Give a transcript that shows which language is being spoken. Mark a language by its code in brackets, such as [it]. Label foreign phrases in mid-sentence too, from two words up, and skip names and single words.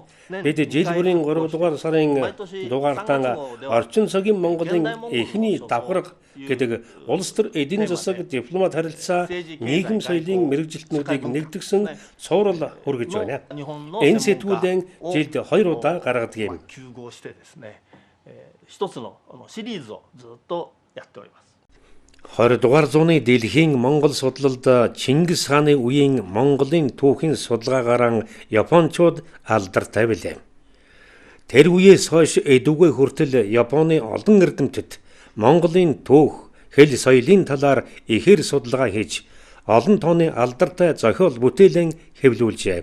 [mn] Бид жил бүрийн 3 дугаар сарын дугаартаа орчин цагийн Монголын эхний давхарга гэдэг улс төр эдийн засаг дипломат харилцаа нийгэм соёлын мэрэгжилтнүүдийг нэгтгэсэн цуврал хүргэж байна. Энэ сэтгүүлэн жилд 2 удаа гаргадаг юм. [ja] 一つのシリーズをずっとやっております。 [mn] 20 дугаар зууны дэлхийн Монгол судлалд Чингис хааны үеийн Монголын түүхийн судалгаагаар Япончууд алдартай билээ. Тэр үеэс хойш эдүгэ хүртэл Японы олон эрдэмтэд Монголын түүх, хэл соёлын талаар ихээр судалгаа хийж олон тооны алдартай зохиол бүтээлэн хэвлүүлжээ.